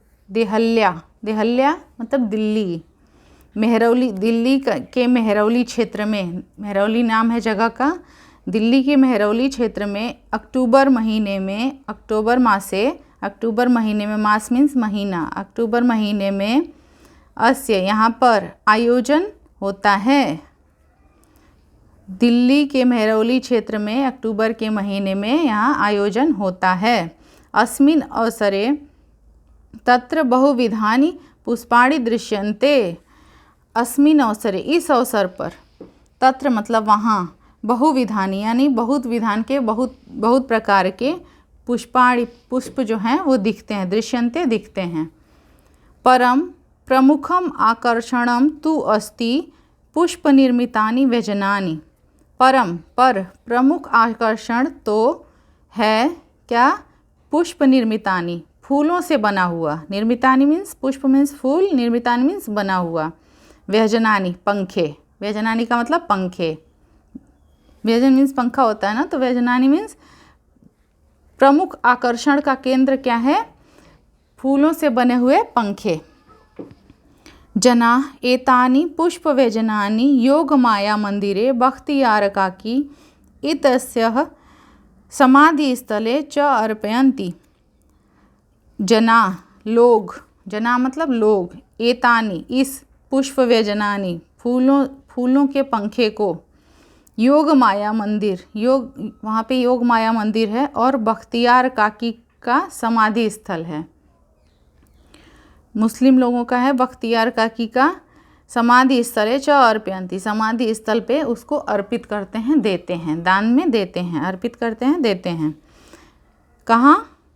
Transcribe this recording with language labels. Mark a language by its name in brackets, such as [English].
[Hindi] देहल्या मतलब दिल्ली, मेहरौली दिल्ली के मेहरौली क्षेत्र में, मेहरौली नाम है जगह का, दिल्ली के मेहरौली क्षेत्र में अक्टूबर महीने में, अक्टूबर महीने में, मास मीन्स महीना, अक्टूबर महीने में, अस्य यहाँ पर आयोजन होता है। दिल्ली के मेहरौली क्षेत्र में अक्टूबर के महीने में यहाँ आयोजन होता है। [Sanskrit] अस्मिन् अवसरे तत्र बहुविधानि पुष्पाणि दृश्यन्ते। अस्मिन् अवसरे [Hindi] इस अवसर पर, तत्र मतलब वहाँ, बहुविधानि यानी बहुत विधान के, बहुत प्रकार के पुष्पाणि पुष्प जो हैं वो दिखते हैं, दृश्यन्ते दिखते हैं। [Sanskrit] परम प्रमुखम आकर्षणम तु अस्ति पुष्प निर्मितानि व्यजनानि। [Hindi] परम पर प्रमुख आकर्षण तो है क्या? पुष्प निर्मितानि फूलों से बना हुआ, निर्मितानि मीन्स पुष्प मीन्स फूल, निर्मितानि मीन्स बना हुआ, व्यजनानि पंखे, व्यजनानि का मतलब पंखे, व्यजन मीन्स पंखा होता है ना, तो व्यजनानि मीन्स प्रमुख आकर्षण का केंद्र क्या है? फूलों से बने हुए पंखे। [Sanskrit] जना एतानि पुष्प व्यजनानि योग माया मंदिरे बख्तियारकाकी इत्यस्यः समाधि स्थले च अर्पयन्ति। [Hindi] जना लोग, जना मतलब लोग, एतानि इस, पुष्प व्यजनानि फूलों के पंखे को, योग माया मंदिर, योग वहाँ पे योग माया मंदिर है, और बख्तियार काकी का समाधि स्थल है, मुस्लिम लोगों का है, बख्तियार काकी का समाधि स्थल है। च अर्पयन्ति समाधि स्थल पे उसको अर्पित करते हैं, देते हैं, दान में देते हैं, अर्पित करते हैं, देते हैं। कहाँ?